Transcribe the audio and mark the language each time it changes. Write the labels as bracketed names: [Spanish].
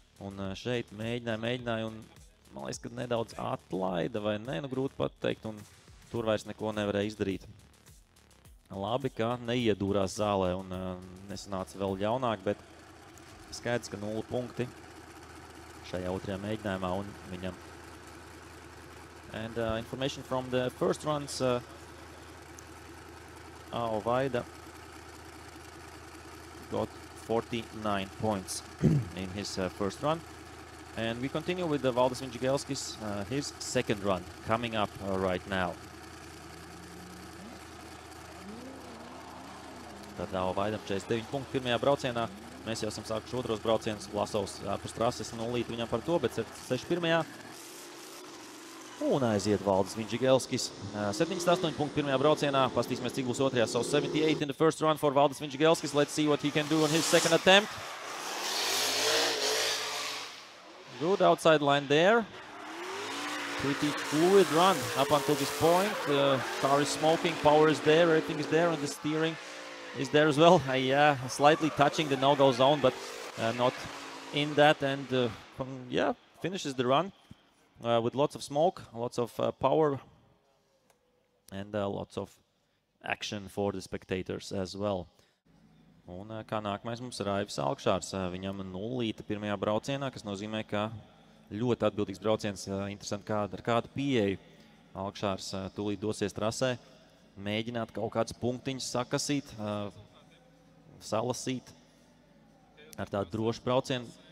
[Latvian] Un šeit mēģināja, un man liekas, ka nedaudz atlaida, vai ne, grūti pateikt, un tur vairs neko nevarēja izdarīt. Labi, ka neiedūrās zālē, un nesanāca vēl ļaunāk, bet skaidrs, ka 0 punkti šajā otrajā mēģinājumā, un viņam. [English] And information from the first runs, Ao Vaida got 49 points in his first run. And we continue with Valdis Vindžigelskis, his second run coming up right now. [Latvian] Tad Ao Vaidam 49 punkti pirmajā braucienā. Mēs jau esam sākuši otros braucienus. Vlasovs ārpus trases, 0 viņam par to, bet 6 pirmajā. Un aiziet Valdis Vindžigelskis. 78 punkti pirmajā braucienā. Pastīsimies, cik būs otrajā. [English] So 78 in the first run for Valdis Vindžigelskis. Let's see what he can do on his second attempt. Good outside line there. Pretty fluid run up until this point. Car is smoking, power is there, everything is there, and the steering is there as well. Yeah, slightly touching the no-go zone, but not in that. And yeah, finishes the run with lots of smoke, lots of power, and lots of action for the spectators as well. [Latvian] Un kā nākamais mums ir Aivis Alkšārs. Viņam 0 pirmajā braucienā, kas nozīmē, ka ļoti atbildīgs brauciens, interesanti ar kādu pieeju. Alkšārs tūlīt dosies trasē, mēģināt kaut kādus punktiņus sakasīt, salasīt ar tādu drošu braucienu.